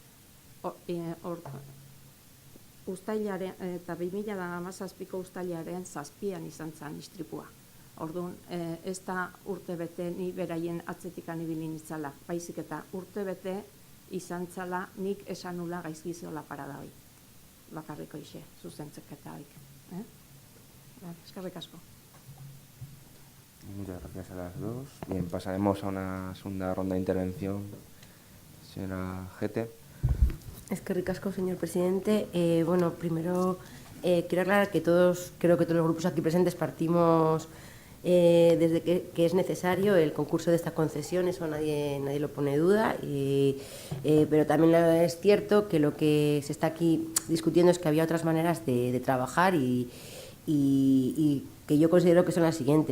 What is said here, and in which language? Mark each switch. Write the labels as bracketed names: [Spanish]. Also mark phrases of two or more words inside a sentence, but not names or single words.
[Basque] Uztailaren eta 2017ko uztailaren 7an izan zen istripua. Orduan, ez da urte bete ni beraien atzetikan ibili nitzala, baizik eta urte bete izan zala nik esan nula gaizki zeola parada hoi. Bakarriko ixe, zuzentzeketa hoik. Eskerrik asko. [Spanish] Muchas gracias a las dos. Bien, pasaremos a una segunda ronda de intervención. Señora Gete. [Basque] Eskerrik asko, [Spanish] señor presidente. Bueno, primero quiero aclarar que creo que todos los grupos aquí presentes partimos desde que es necesario el concurso de esta concesión, eso nadie lo pone en duda, pero también es cierto que lo que se está aquí discutiendo es que había otras maneras de trabajar y que yo considero que son las siguientes.